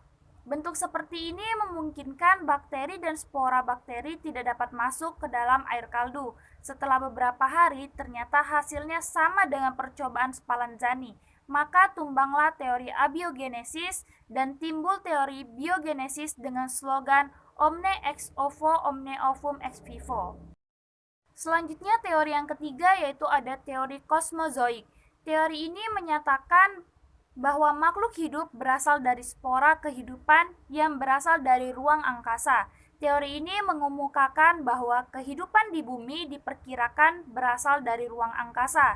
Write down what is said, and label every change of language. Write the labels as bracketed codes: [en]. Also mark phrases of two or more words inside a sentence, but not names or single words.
[id] Bentuk seperti ini memungkinkan bakteri dan spora bakteri tidak dapat masuk ke dalam air kaldu. Setelah beberapa hari, ternyata hasilnya sama dengan percobaan Spallanzani. Maka tumbanglah teori abiogenesis dan timbul teori biogenesis dengan slogan [la] Omne ex ovo, omne ovum ex vivo. [id] Selanjutnya teori yang ketiga yaitu ada teori kosmozoik. Teori ini menyatakan bahwa makhluk hidup berasal dari spora kehidupan yang berasal dari ruang angkasa. Teori ini mengemukakan bahwa kehidupan di bumi diperkirakan berasal dari ruang angkasa.